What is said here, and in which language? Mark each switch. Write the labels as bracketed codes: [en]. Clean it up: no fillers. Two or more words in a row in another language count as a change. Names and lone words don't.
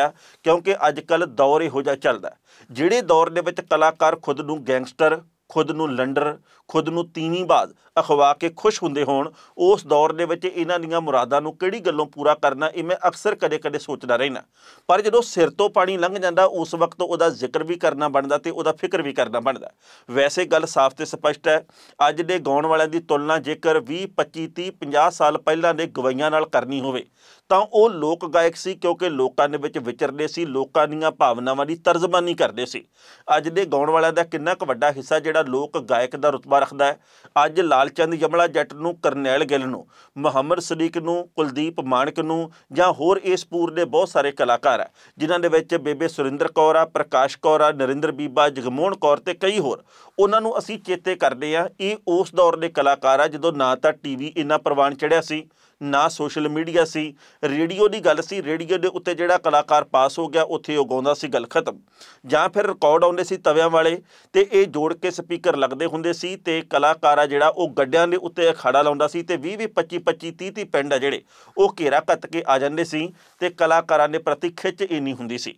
[pa] ਕਿਉਂਕਿ ਅੱਜਕੱਲ੍ਹ ਦੌਰ ਇਹੋ ਜਿਹਾ ਚੱਲਦਾ, ਜਿਹੜੇ ਦੌਰ ਦੇ ਵਿੱਚ ਕਲਾਕਾਰ ਖੁਦ ਨੂੰ ਗੈਂਗਸਟਰ, ਖੁਦ ਨੂੰ ਲੰਡਰ, ਖੁਦ ਨੂੰ ਤੀਵੀਂਬਾਜ਼ ਅਖਵਾ ਕੇ ਖੁਸ਼ ਹੁੰਦੇ ਹੋਣ, ਉਸ ਦੌਰ ਦੇ ਵਿੱਚ ਇਨ੍ਹਾਂ ਦੀਆਂ ਮੁਰਾਦਾਂ ਨੂੰ ਕਿਹੜੀ ਗੱਲੋਂ ਪੂਰਾ ਕਰਨਾ, ਯੇ ਮੈਂ ਅਕਸਰ ਕਦੇ ਕਦੇ ਸੋਚਦਾ ਰਹਿਨਾ। ਪਰ ਜਦੋਂ ਸਿਰ ਤੋਂ ਪਾਣੀ ਲੰਘ ਜਾਂਦਾ, ਉਸ ਵਕਤ ਉਹਦਾ ਜ਼ਿਕਰ ਭੀ ਕਰਨਾ ਬਣਦਾ ਤੇ ਉਹਦਾ ਫ਼ਿਕਰ ਭੀ ਕਰਨਾ ਬਣਦਾ। ਵੈਸੇ ਗੱਲ ਸਾਫ਼ ਤੇ ਸਪਸ਼ਟ ਹੈ, ਅੱਜ ਦੇ ਗਾਉਣ ਵਾਲਿਆਂ ਦੀ ਤੁਲਨਾ ਜੇਕਰ 20, 25, 30, 50 ਸਾਲ ਪਹਿਲਾਂ ਦੇ ਗਵਈਆਂ ਨਾਲ ਕਰਨੀ ਹੋਵੇ ਤਾਂ ਉਹ ਲੋਕ ਗਾਇਕ ਸੀ, ਕਿਉਂਕਿ ਲੋਕਾਂ ਦੇ ਵਿੱਚ ਵਿਚਰਦੇ ਸੀ, ਲੋਕਾਂ ਦੀਆਂ ਭਾਵਨਾਵਾਂ ਦੀ ਤਰਜਮਾਨੀ ਕਰਦੇ ਸੀ। ਅੱਜ ਦੇ ਗਾਉਣ ਵਾਲਿਆਂ ਦਾ ਕਿੰਨਾ ਕੁ ਵੱਡਾ ਹਿੱਸਾ ਜਿਹੜਾ ਲੋਕ ਗਾਇਕ ਦਾ ਰੁਤਬਾ ਰੱਖਦਾ ਹੈ। ਅੱਜ ਲਾਲਚੰਦ ਯਮਲਾ ਜੱਟ ਨੂੰ, ਕਰਨੈਲ ਗਿੱਲ ਨੂੰ, ਮੁਹੰਮਦ ਸਦੀਕ ਨੂੰ, ਕੁਲਦੀਪ ਮਾਣਕ ਨੂੰ ਜਾਂ ਹੋਰ ਇਸ ਪੂਰ ਦੇ ਬਹੁਤ ਸਾਰੇ ਕਲਾਕਾਰ ਆ, ਜਿਨ੍ਹਾਂ ਦੇ ਵਿੱਚ ਬੇਬੇ ਸੁਰਿੰਦਰ ਕੌਰ ਆ, ਪ੍ਰਕਾਸ਼ ਕੌਰ ਆ, ਨਰਿੰਦਰ ਬੀਬਾ, ਜਗਮੋਹਨ ਕੌਰ ਤੇ ਕਈ ਹੋਰ, ਉਹਨਾਂ ਨੂੰ ਅਸੀਂ ਚੇਤੇ ਕਰਦੇ ਆ। ਇਹ ਉਸ ਦੌਰ ਦੇ ਕਲਾਕਾਰ ਆ ਜਦੋਂ ਨਾ ਤਾਂ ਟੀਵੀ ਇੰਨਾ ਪ੍ਰਵਾਨ ਚੜ੍ਹਿਆ ਸੀ, ਨਾ [en] social media [pa] ਸੀ, ਰੇਡੀਓ ਕੀ ਗੱਲ ਸੀ, ਰੇਡੀਓ ਕੇ ਉੱਤੇ ਜਿਹੜਾ ਕਲਾਕਾਰ ਪਾਸ ਹੋ ਗਿਆ ਉੱਥੇ ਵੋ ਗਾਉਂਦਾ ਸੀ ਗੱਲ ਖ਼ਤਮ, ਜਾਂ ਫਿਰ ਰਿਕਾਰਡ ਆਉਂਦੇ ਸੀ ਤਵਿਆਂ ਵਾਲੇ ਤੇ ਯੇ ਜੋੜ ਕੇ ਸਪੀਕਰ ਲੱਗਦੇ ਹੁੰਦੇ ਸੀ ਤੇ ਕਲਾਕਾਰ ਆ ਜਿਹੜਾ ਵੋ ਗੱਡੀਆਂ ਦੇ ਉੱਤੇ ਅਖਾੜਾ ਲਾਉਂਦਾ ਸੀ ਤੇ 20 25 25 30 ਪਿੰਡ ਆ ਜਿਹੜੇ ਵੋ ਘੇਰਾ ਘੱਤ ਕੇ ਆ ਜਾਂਦੇ ਸੀ ਤੇ ਕਲਾਕਾਰਾਂ ਦੇ ਪ੍ਰਤੀ ਖਿੱਚ ਇੰਨੀ ਹੁੰਦੀ ਸੀ।